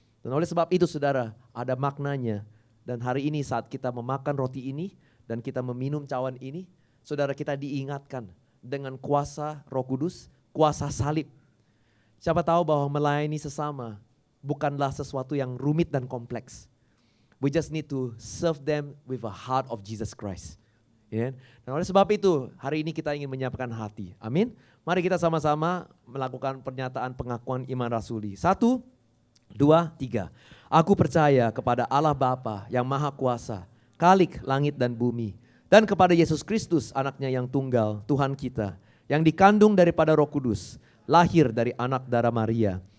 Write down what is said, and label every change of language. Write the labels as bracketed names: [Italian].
[Indonesian] Dan oleh sebab itu saudara, ada maknanya. Dan hari ini saat kita memakan roti ini dan kita meminum cawan ini, saudara, kita diingatkan dengan kuasa Roh Kudus, kuasa salib. Siapa tahu bahwa melayani sesama bukanlah sesuatu yang rumit dan kompleks. [English] We just need to serve them with a heart of Jesus Christ. [Indonesian] Dan oleh sebab itu hari ini kita ingin menyiapkan hati. Amin. Mari kita sama-sama melakukan pernyataan pengakuan iman rasuli. 1, 2, 3. Aku percaya kepada Allah Bapa yang Maha Kuasa, Khalik langit dan bumi, dan kepada Yesus Kristus anaknya yang tunggal, Tuhan kita, yang dikandung daripada Roh Kudus, lahir dari anak darah Maria,